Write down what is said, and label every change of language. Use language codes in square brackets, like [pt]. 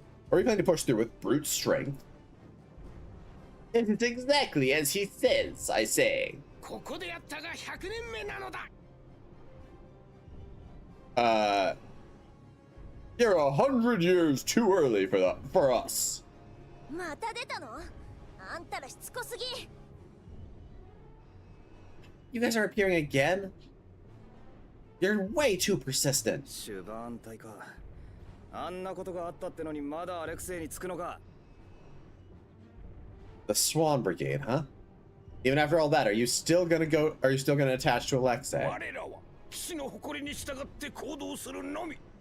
[en] Are you planning to push through with brute strength? It's exactly as he says, I say. [ja] ここでやったが100年目なのだ。 [en] You're 100 years too early for us. [ja] また出たの？あんたらしつこすぎ。 [en] You guys are appearing again? You're way too persistent. [ja] シュバーン隊か。あんなことがあったってのにまだアレクセイにつくのか。 [en] The Swan Brigade, huh? Even after all that, are you still gonna attach to Alexei? [ja] 我らは騎士の誇りに従って行動するのみ。